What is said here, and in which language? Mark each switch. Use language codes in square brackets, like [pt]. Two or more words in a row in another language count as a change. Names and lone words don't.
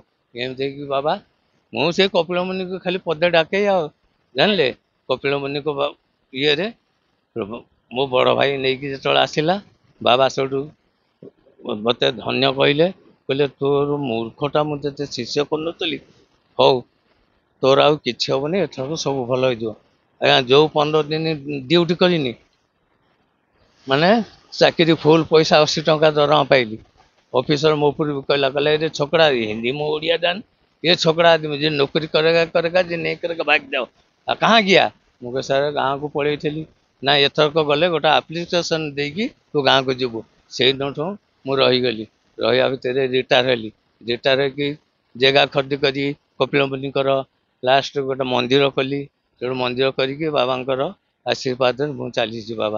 [or] ଏମିତି ହେଇକି ବାବା ମୁଁ ସେ କପିଳ ମୁନିକୁ ଖାଲି ପଦେ ଡାକେ, ଆଉ ଜାଣିଲେ କପିଳ ମୁନିଙ୍କ ଇଏରେ ମୋ ବଡ ଭାଇ ନେଇକି ଯେତେବେଳେ ଆସିଲା, ବାବା ସେଠୁ ମତେ ଧନ୍ୟ କହିଲେ, କହିଲେ ତୋର ମୂର୍ଖଟା ମୁଁ ଯେତେ ଶିଷ୍ୟ କରୁନଥିଲି, ହଉ ତୋର ଆଉ କିଛି ହବନି, ଏଥରକ ସବୁ ଭଲ ହେଇଯିବ। ଆଜ୍ଞା ଯୋଉ 15 ଦିନ ଡ୍ୟୁଟି କରିନି, ମାନେ ଚାକିରି ଫୁଲ ପଇସା 80 ଟଙ୍କା ଦରମା ପାଇଲି। ଅଫିସର ମୋ ଉପରକୁ କହିଲା, ଏରେ ଛକଡ଼ା ହିନ୍ଦୀ ମୁଁ ଓଡ଼ିଆ ଜାଣି, [hi] ये छोकरा आदमी जो नौकरी करेगा करेगा जो नहीं करेगा भाग जाओ। कहाँ गया [or] ମୁଁ କହିଲି ସାର୍ ଗାଁକୁ ପଳେଇଥିଲି। ନା ଏଥରକ ଗଲେ ଗୋଟେ ଆପ୍ଲିକେସନ୍ ଦେଇକି ତୁ ଗାଁକୁ ଯିବୁ। ସେଇଦିନଠୁ ମୁଁ ରହିଗଲି। ରହିବା ଭିତରେ ରିଟାୟାର ହେଲି। ରିଟାୟାର ହେଇକି ଜାଗା ଖରିଦି କରି କପିଳ ମୁନିଙ୍କର ଲାଷ୍ଟ ଗୋଟେ ମନ୍ଦିର କଲି। ତେଣୁ ମନ୍ଦିର କରିକି ବାବାଙ୍କର ଆଶୀର୍ବାଦରେ ମୁଁ ଚାଲିଛି ବାବା।